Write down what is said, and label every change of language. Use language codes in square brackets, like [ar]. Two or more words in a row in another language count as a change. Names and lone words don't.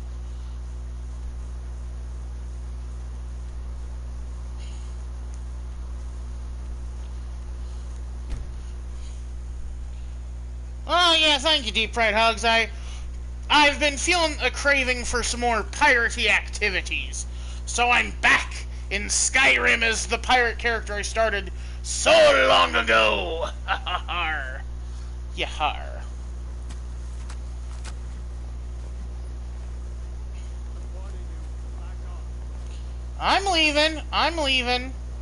[en] Oh yeah, thank you, Deep Fried Hugs. I've been feeling a craving for some more piratey activities. So I'm back in Skyrim as the pirate character I started so long ago. Ha-ha-har. Yahar. I'm leaving.